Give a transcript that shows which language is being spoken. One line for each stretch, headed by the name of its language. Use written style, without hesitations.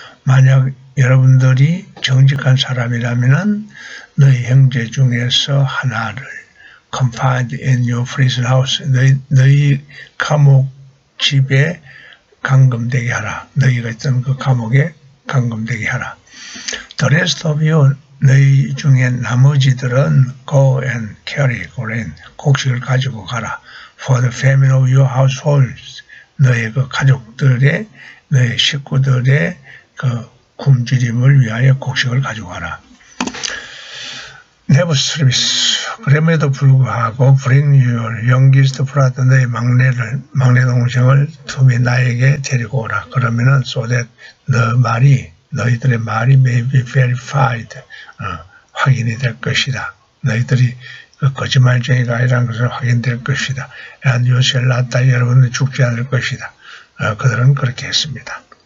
Korean: 만약 여러분들이 정직한 사람이라면 너희 형제 중에서 하나를
English: confined in your prison house.
Korean: 너희 감옥 집에 감금되게 하라. 너희가 있던 그 감옥에 감금되게 하라.
English: The rest of you.
Korean: 너희 중에 나머지들은
English: go and carry grain.
Korean: 곡식을 가지고 가라.
English: For the famine of your households.
Korean: 너희 그 가족들의 너희 식구들의 그 굶주림을 위하여 곡식을 가지고 가라.
English: Nevertheless,
Korean: 그럼에도 불구하고
English: bring your youngest brother.
Korean: 너희 막내 동생을
English: to me.
Korean: 나에게 데리고 오라. 그러면은
English: so that
Korean: 너희들의 말이
English: may be verified.
Korean: 확인이 될 것이다. 너희들이 그 거짓말쟁이가 아니라는 것을 확인될 것이다.
English: And you shall not die.
Korean: 여러분은 죽지 않을 것이다. 그들은 그렇게 했습니다.